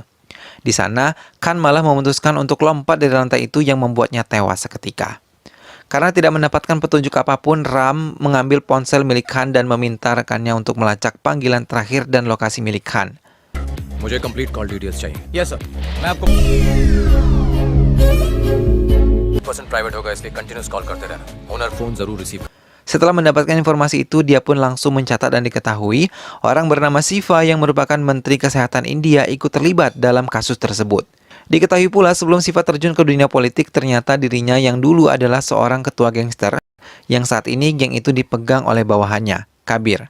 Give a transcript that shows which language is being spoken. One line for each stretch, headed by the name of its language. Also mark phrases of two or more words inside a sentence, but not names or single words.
Indonesian: Di sana, Khan malah memutuskan untuk lompat dari lantai itu yang membuatnya tewas seketika. Karena tidak mendapatkan petunjuk apapun, Ram mengambil ponsel milik Han dan meminta rekannya untuk melacak panggilan terakhir dan lokasi milik Han.
Hindi: मुझे
English: complete call details
Hindi: चाहिए।
English: yes sir,
Hindi: मैं आपको
English: person private
Hindi: होगा इसलिए
English: continuous call
Hindi: करते रहना।
English: owner phone
Hindi: जरूर रिसीव।
Indonesian: Setelah mendapatkan informasi itu, dia pun langsung mencatat dan diketahui orang bernama Siva yang merupakan Menteri Kesehatan India ikut terlibat dalam kasus tersebut. Diketahui pula sebelum Siva terjun ke dunia politik, ternyata dirinya yang dulu adalah seorang ketua gangster yang saat ini geng itu dipegang oleh bawahannya, Kabir.